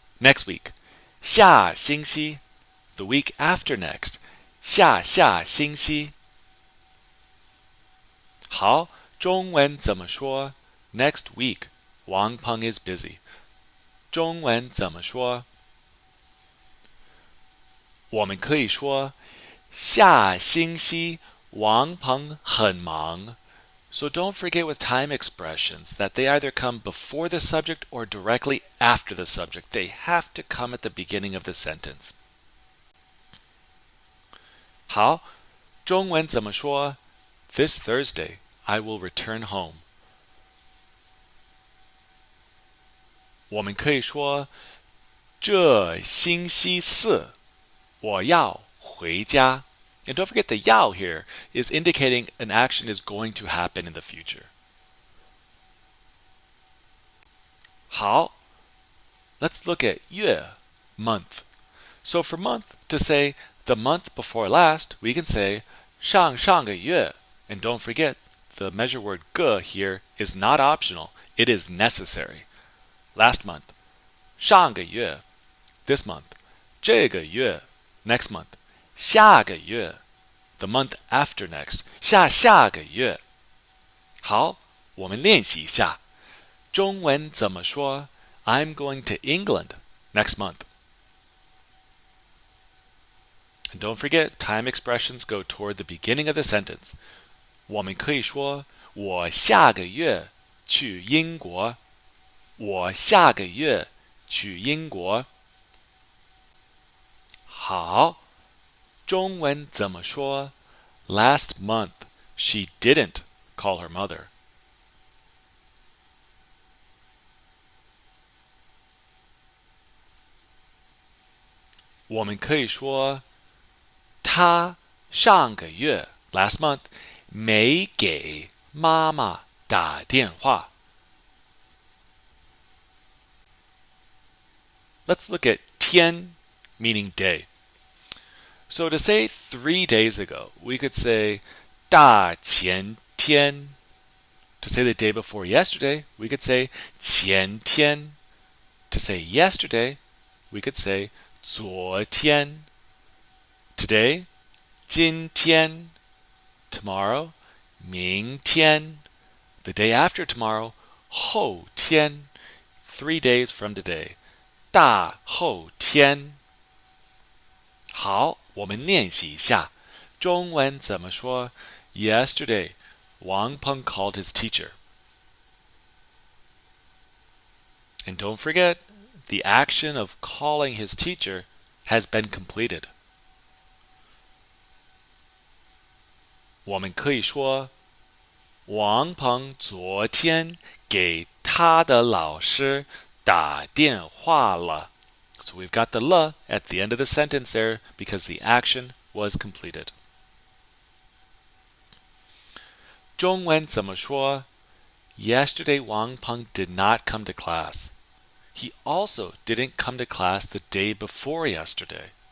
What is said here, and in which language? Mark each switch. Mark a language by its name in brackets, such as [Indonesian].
[English] Next week, [Chinese] 下星期. [English] The week after next, [Chinese] 下下星期. 好，中文怎么说? [English] Next week, Wang Peng is busy. [Chinese] 中文怎么说? 我们可以说下星期王鹏很忙. [English] So don't forget with time expressions that they either come before the subject or directly after the subject. They have to come at the beginning of the sentence. 好，中文怎么说? This Thursday, I will return home. 我们可以说这星期四我要回家. And don't forget the 要 here is indicating an action is going to happen in the future. [Chinese] 好, [English] let's look at 月, month. So for month, to say the month before last, we can say [Chinese] 上上个月. [English] And don't forget, the measure word 个 here is not optional, it is necessary. Last month, [Chinese] 上个月. [English] This month, [Chinese] 这个月. [English] Next month, [Chinese] 下个月. [English] The month after next, [Chinese] 下下个月. 好，我们练习一下。中文怎么说? [English] I'm going to England next month. And don't forget, time expressions go toward the beginning of the sentence. [Chinese] 我们可以说我下个月去英国。我下个月去英国。好，中文怎么说？ [English] Last month, she didn't call her mother. [Chinese] 我们可以说她上个月 [English] last month [Chinese] 没给妈妈打电话。 [English] Let's look at 天 meaning day. So to say 3 days ago, we could say [Chinese] 大前天. [English] To say the day before yesterday, we could say [Chinese] 前天. [English] To say yesterday, we could say [Chinese] 昨天. [English] Today, [Chinese] 今天. [English] Tomorrow, [Chinese] 明天. [English] The day after tomorrow, [Chinese] 后天. [English] 3 days from today. [Chinese] 大后天。好，我们练习一下。中文怎么说？ [English] Yesterday, Wang Peng called his teacher. And don't forget, the action of calling his teacher has been completed. [Chinese] 我们可以说，王鹏昨天给他的老师打电话了。 [English] So we've got the le at the end of the sentence there because the action was completed. [Chinese] 中文怎么说？ [English] Yesterday Wang Peng did not come to class. He also didn't come to class the day before yesterday.